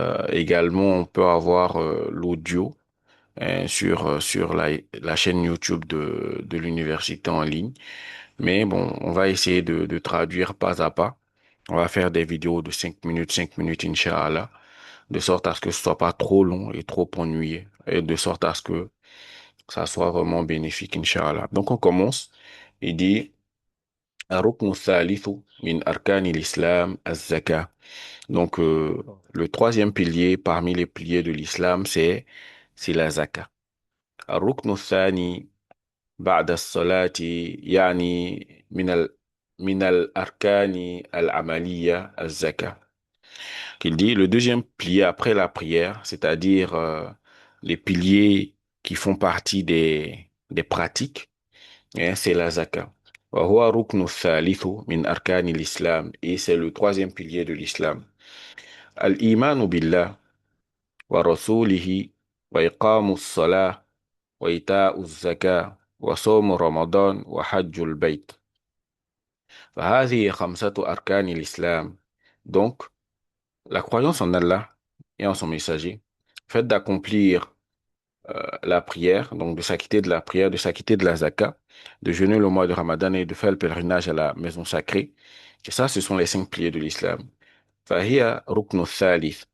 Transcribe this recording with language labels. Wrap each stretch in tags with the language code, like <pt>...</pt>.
<fr>Également, on peut avoir l'audio sur la chaîne YouTube de l'université en ligne. Mais bon, on va essayer de traduire pas à pas. On va faire des vidéos de 5 minutes, Inch'Allah, de sorte à ce que ce soit pas trop long et trop ennuyeux, et de sorte à ce que ça soit vraiment bénéfique, Inch'Allah. Donc, on commence. Il dit,</fr> <ar>الركن الثالث من أركان الإسلام الزكاة.</ar> <fr>Donc, le troisième pilier parmi les piliers de l'islam, c'est la zakat.</fr> <ar>الركن الثاني بعد الصلاة يعني من الأركان العملية الزكاة.</ar> <fr>Qu'il dit le deuxième pilier après la prière, c'est-à-dire les piliers qui font partie des pratiques, hein, c'est la zakat.</fr> <ar>وهو ركن الثالث من أركان الإسلام</ar> <fr>et c'est le troisième pilier de l'islam.</fr> <ar>الإيمان بالله ورسوله وإقام الصلاة وإيتاء الزكاة وصوم رمضان وحج البيت. فهذه خمسة أركان الإسلام.</ar> <fr>Donc, la croyance en Allah et en son messager, fait d'accomplir la prière, donc de s'acquitter de la prière, de s'acquitter de la zakat, de jeûner le mois de Ramadan et de faire le pèlerinage à la maison sacrée. Et ça, ce sont les 5 piliers de l'islam.</fr> <ar>Fahia ruknu thalith.</ar>